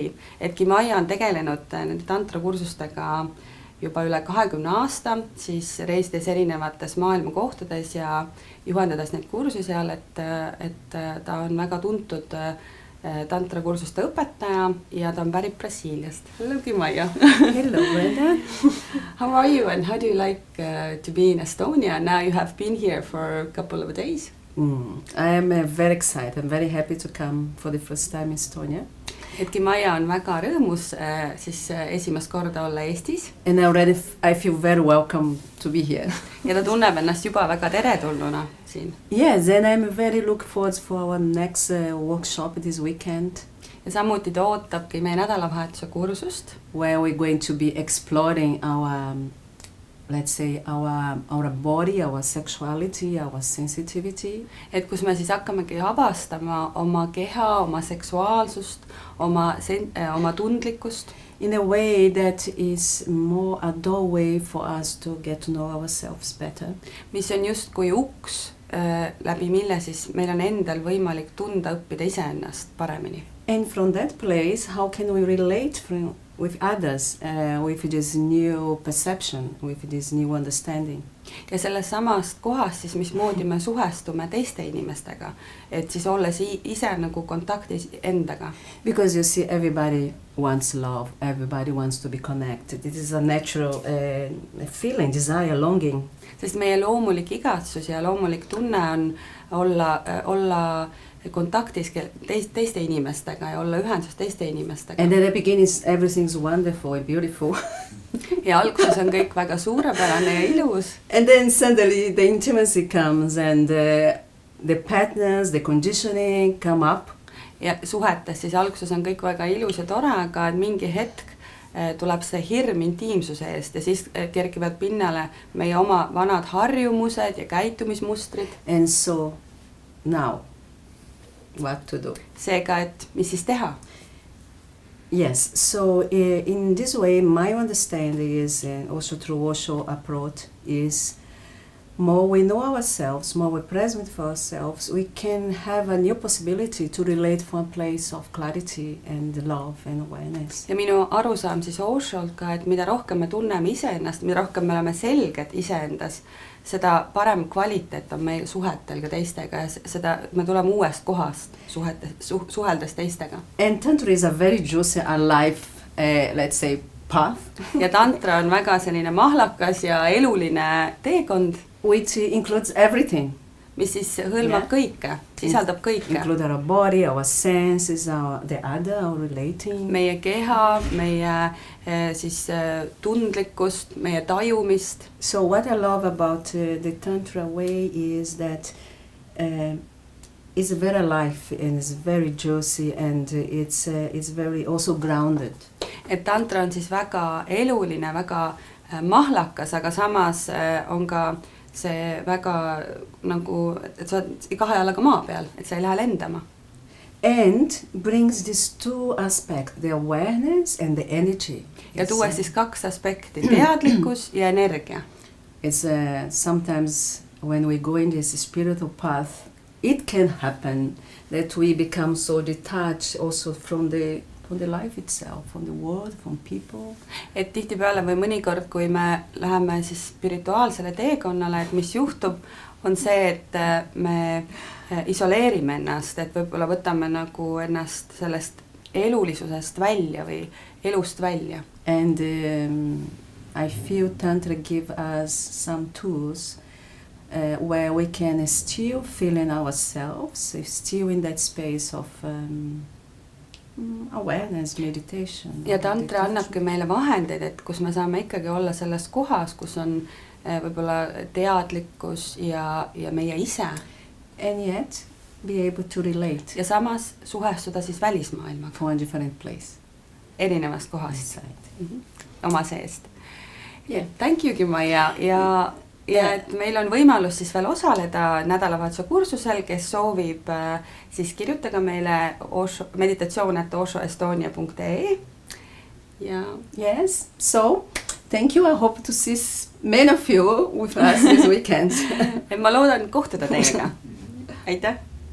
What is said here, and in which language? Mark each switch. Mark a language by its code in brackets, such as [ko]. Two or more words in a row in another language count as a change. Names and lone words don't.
[et] Et Kimaia on tegelenud nende tantra kursustega juba üle 20 aasta, siis reisides erinevates maailma kohtades ja juhendades neid kursusi seal, et ta on väga tuntud tantra kursuste õpetaja ja ta on pärit Brasiiliast. [en] Hello, Kimaia. Hello, Brenda. How are you and how do you like to be in Estonia? Now you have been here for a couple of days. I am very excited. I'm very happy to come for the first time in Estonia. [et] Et Kimaia on väga rõõmus siis esimest korda olla Eestis. [en] And already I feel very welcome to be here. [et] Ja ta tunneb ennast juba väga teretulnuna siin. [en] Yes, and I'm very looking forward for our next workshop this weekend. [et] Ja samuti ta ootabki meie nädalavahetuse kursust. [en] Where we're going to be exploring our, let's say, our body, our sexuality, our sensitivity. [et] Et kus me siis hakkamegi avastama oma keha, oma seksuaalsust, oma tundlikkust. [en] In a way that is more a doorway for us to get to know ourselves better. [et] Mis on just kui uks, läbi mille siis meil on endal võimalik tunda õppida iseennast paremini. [en] And from that place, how can we relate with others, with this new perception, with this new understanding? [et] Ja sellest samast kohast siis, mismoodi me suhestume teiste inimestega, et siis olles ise nagu kontaktis endaga. [en] Because you see, everybody wants love, everybody wants to be connected. It is a natural feeling, desire, longing. [et] Sest meie loomulik igatsus ja loomulik tunne on olla kontaktis teiste inimestega ja olla ühenduses teiste inimestega. [en] And at the beginning everything's wonderful and beautiful. [et] Ja alguses on kõik väga suurepärane ja ilus. [en] And then suddenly the intimacy comes and the patterns, the conditioning come up. [et] Ja suhetes siis alguses on kõik väga ilus ja tore, aga mingi hetk tuleb see hirm intiimsuse eest ja siis kerkivad pinnale meie oma vanad harjumused ja käitumismustrid. [en] And so now what to do? [et] Seega, et mis siis teha? [en] Yes, so in this way my understanding is also through Osho approach is more we know ourselves, more we're present for ourselves, we can have a new possibility to relate from a place of clarity and love and awareness. [et] Ja minu arusaam siis Osholt ka, et mida rohkem me tunneme iseennast, mida rohkem me oleme selged iseendas, seda parem kvaliteet on meil suhetel ka teistega ja seda me tuleme uuest kohast suheldes teistega. [en] And Tantra is a very juicy and life, let's say, path. [et] Ja Tantra on väga selline mahlakas ja eluline teekond. [en] Which includes everything. [et] Mis siis hõlmab kõike, sisaldab kõike. [en] Include our body, our senses, the other, our relating. [et] Meie keha, meie siis tundlikkust, meie tajumist. [en] So what I love about the Tantra way is that it's very alive and it's very juicy and it's very also grounded. [et] Et Tantra on siis väga eluline, väga mahlakas, aga samas on ka see väga nagu, et sa oled kahe jalaga maa peal, et sa ei lähe lendama. [en] and brings these two aspects, the awareness and the energy. [et] Ja tuues siis 2 aspekti, teadlikkus ja energia. [en] It's sometimes when we go in this spiritual path, it can happen that we become so detached also from the life itself, from the world, from people. [et] Et tihtipeale või mõnikord, kui me läheme siis spirituaalsele teekonnale, et mis juhtub, on see, et me isoleerime ennast, et võib-olla võtame nagu ennast sellest elulisusest välja või elust välja. [en] And I feel Tantra give us some tools where we can still feel in ourselves, still in that space of awareness, meditation. [et] Ja Tantra annabki meile vahendeid, et kus me saame ikkagi olla selles kohas, kus on võib-olla teadlikkus ja meie ise. [en] And yet be able to relate. [et] Ja samas suhestuda siis välismaailmaga. [en] From a different place. [et] Erinevast kohast. Oma seest. [en] Yeah. Thank you'gi [et] Maia ja et meil on võimalus siis veel osaleda nädalavahetuse kursusel, kes soovib, siis kirjutage meile meditatsioon@oshoestonia.ee ja [en] yes, so thank you, I hope to see many of you with us this weekend. [et] Ma loodan kohtuda teiega. Aitäh!